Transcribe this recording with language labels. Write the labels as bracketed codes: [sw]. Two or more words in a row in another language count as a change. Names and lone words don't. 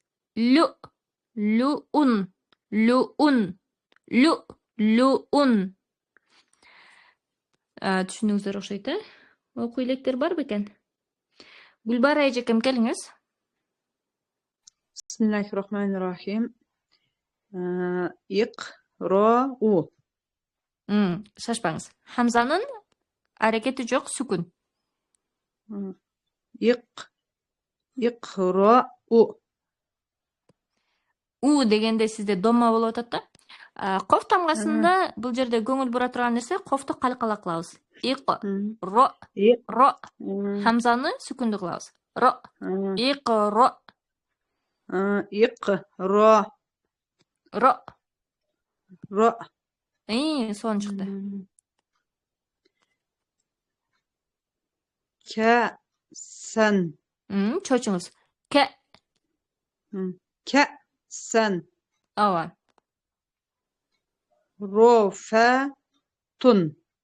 [ky] Луун. Түшүндүңүздөр окшойт, окуу электер бар бекен? Гүлбара эжекем, келиңиз. [ar] بسم الله الرحمن الرحيم. Иqra'у. [ky] Шашпаңыз. Хамзанын аракети жок, сүкүн. [ar] Иqra'у. [ky] У дегенде сизде домма болуп атат да. Коф тамгасында бул жерде көңүл бура турган нерсе, кофту калкала кылабыз. [ar] Ро. [ky] Хамзаны сүкүндү кылабыз. [ar] Ро. Иqro. Ро. [ky] Сон чыкты. [ar] Кәсән. [ky] Чочуңуз. [ar] Кәсән. [ky] Ооба. [ar] Рофәтун.